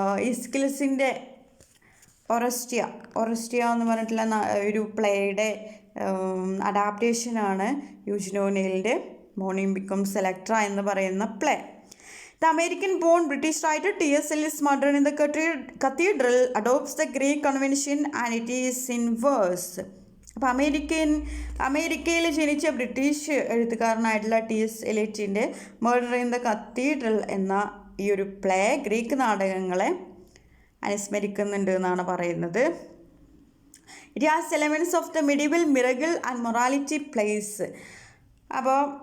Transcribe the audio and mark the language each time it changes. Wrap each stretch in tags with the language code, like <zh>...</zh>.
<ml>ഇസ്ക്ലസിൻ്റെ ഒറസ്റ്റിയ എന്ന് പറഞ്ഞിട്ടുള്ള ഒരു പ്ലേയുടെ അഡാപ്റ്റേഷനാണ് യൂജിൻ ഓനെയിലിൻ്റെ മോർണിംഗ് ബിക്കംസ് എലക്ട്ര എന്ന് പറയുന്ന play.</ml> <en>The American born British writer T.S. Eliot's Murder in the Cathedral adopts the Greek convention and it is in verse.</en> <ml>അപ്പോൾ അമേരിക്കയിൽ ജനിച്ച British എഴുത്തുകാരനായിട്ടുള്ള T.S. Eliotൻ്റെ murder in the cathedral എന്ന ഈ ഒരു പ്ലേ ഗ്രീക്ക് നാടകങ്ങളെ അനുസ്മരിക്കുന്നുണ്ട് എന്നാണ് പറയുന്നത്.</ml> <en>It has elements of the medieval miracle and morality plays. അപ്പോൾ</en>